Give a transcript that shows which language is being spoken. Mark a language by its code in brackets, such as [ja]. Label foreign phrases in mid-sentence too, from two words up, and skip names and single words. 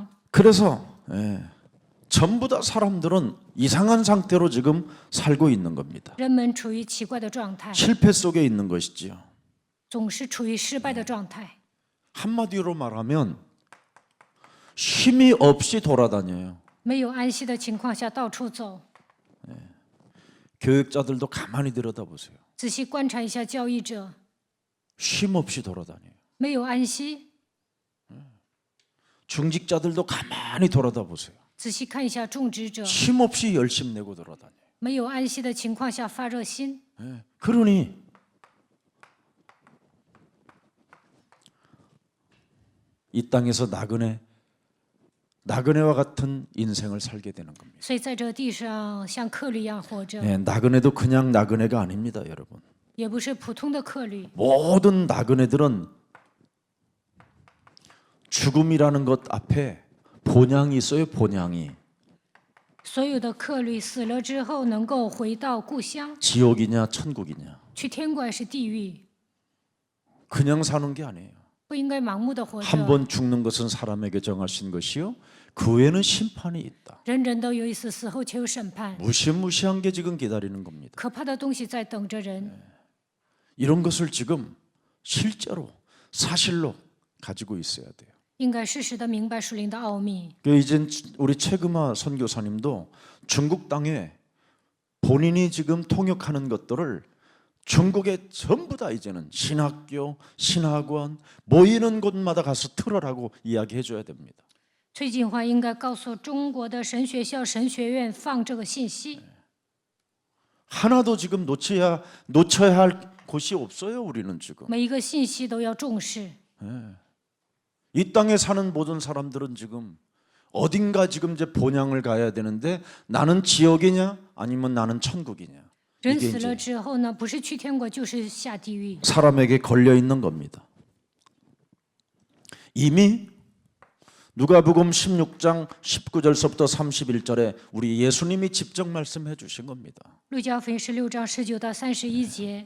[ko] 그래서 전부 다 사람들은 이상한 상태로 지금 살고 있는 겁니다. [zh] 人们处于奇怪的状态， [ko] 실패 속에 있는 것이지요. [zh] 总是处于失败的状态。 [ko] 한마디로 말하면 쉼이 없이 돌아다녀요. [zh] 没有安息的情况下到处走。 [ko] 교육자들도 가만히 들여다보세요. [zh] 仔细观察一下教义者， [ko] 쉼 없이 돌아다녀요. [zh] 没有安息。 [ko] 중직자들도 가만히 돌아다보세요. [zh] 仔细看一下种植者， [ko] 쉼 없이 열심 내고 돌아다녀요. [zh] 没有安息的情况下发热心。 [ko] 그러니 이 땅에서 나그네와 같은 인생을 살게 되는 겁니다. [zh] 所以在这地上像客旅一样活着， [ko] 나그네도 그냥 나그네가 아닙니다, 여러분. [zh] 也不是普通的客旅。 [ko] 모든 나그네들은 죽음이라는 것 앞에 본향이 있어요, 본향이. [zh] 所有的客旅死了之后能够回到故乡， [ko] 지옥이냐 천국이냐. [zh] 去天国还是地狱， [ko] 그냥 사는 게 아니에요. [zh] 不应该盲目的活 [ko] 한 [zh] 着。 [ko] 번 죽는 것은 사람에게 정하신 것이요. 그 후에는 심판이 있다. [zh] 人人都有一死，死后且有审判。 [ko] 무시무시한 게 지금 기다리는 겁니다. [zh] 可怕的东西在等着人。 [ko] 이런 것을 지금 실제로 사실로 가지고 있어야 돼요. [zh] 应该适时的明白属灵的奥秘。 [ko] 이제 우리 최금아 선교사님도 중국 땅에 본인이 지금 통역하는 것들을 중국에 전부 다 이제는 신학교, 신학원 모이는 곳마다 가서 틀어라고 이야기해 줘야 됩니다. [zh] 崔锦华应该告诉中国的神学校、神学院放这个信息。 [ko] 하나도 지금 놓쳐야 할 곳이 없어요. 우리는 지금 [zh] 每一个信息都要重视。 [ko] 이 땅에 사는 모든 사람들은 지금 어딘가 지금 이제 본향을 가야 되는데 나는 지옥이냐 아니면 나는 천국이냐. [zh] 人 [ko] 이게 [zh] 死了 [ko] 이제 [zh] 之后呢，不是去天国就是下地狱。 [ko] 사람에게 걸려 있는 겁니다. 이미 누가복음 16장 19절서부터 31절에 우리 예수님이 직접 말씀해 주신 겁니다. [zh] 路加福音16章19到31节，